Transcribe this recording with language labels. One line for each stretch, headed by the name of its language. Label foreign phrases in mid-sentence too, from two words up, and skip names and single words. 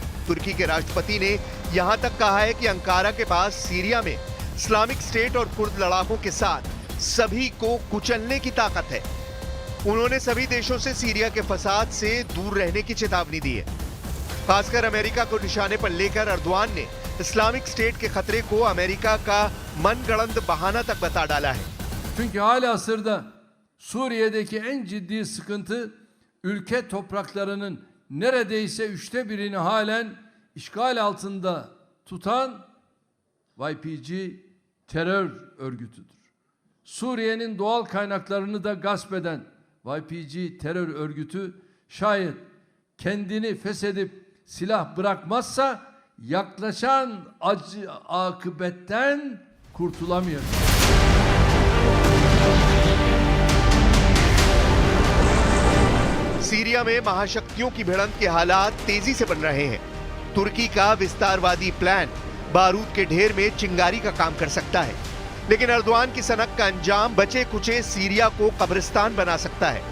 Hindi: तुर्की के राष्ट्रपति ने यहां तक कहा है कि अंकारा के पास सीरिया में इस्लामिक स्टेट और कुर्द लड़ाकों के साथ सभी को कुचलने की ताकत है। उन्होंने सभी देशों से सीरिया के फसाद से दूर रहने की चेतावनी दी है। खासकर अमेरिका को निशाने पर लेकर अर्दवान ने इस्लामिक स्टेट के खतरे को अमेरिका का मनगढ़ंत बहाना तक बता डाला है।
Turkish: Çünkü halihazırda Suriye'deki en ciddi sıkıntı ülke topraklarının neredeyse 1/3'ini halen işgal altında tutan YPG terör örgütüdür. Suriye'nin doğal kaynaklarını da gasp eden YPG terör örgütü şayet kendini feshedip silah bırakmazsa yaklaşan acı akıbetten kurtulamayacak.
Hindi: सीरिया में महाशक्तियों की भिड़ंत के हालात तेजी से बन रहे हैं। तुर्की का विस्तारवादी प्लान बारूद के ढेर में चिंगारी का काम कर सकता है, लेकिन अर्दवान की सनक का अंजाम बचे कुचे सीरिया को कब्रिस्तान बना सकता है।